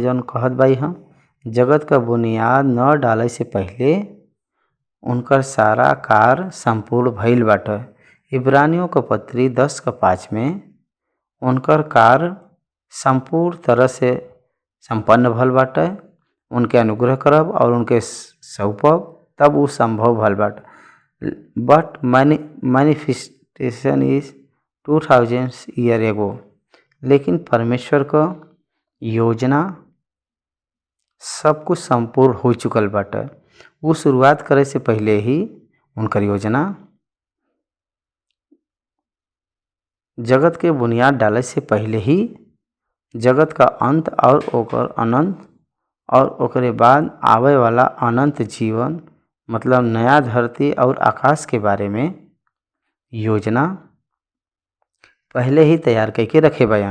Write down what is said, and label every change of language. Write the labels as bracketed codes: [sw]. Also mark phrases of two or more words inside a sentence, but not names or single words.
[bho] जौन कहत बाई हम जगत का बुनियाद न डाले से पहले उनकर सारा कार्य संपूर्ण भइल बाटे। इब्रानियों का पत्री 10:5 में उनकर कार्य संपूर्ण तरह से संपन्न भल बाटे, उनके अनुग्रह करब और उनके सौंपब, तब वो संभव भल बाटे। [en] But manifestation is 2000 year ago. [bho] लेकिन परमेश्वर का योजना सब कुछ संपूर्ण हो चुकल बाटे। वो शुरुआत करे से पहले ही उनकर योजना, जगत के बुनियाद डाले से पहले ही जगत का अंत और ओकर अनंत और ओकरे बाद आवे वाला अनंत जीवन, मतलब नया धरती और आकाश के बारे में योजना पहले ही तैयार करके रखे बयान।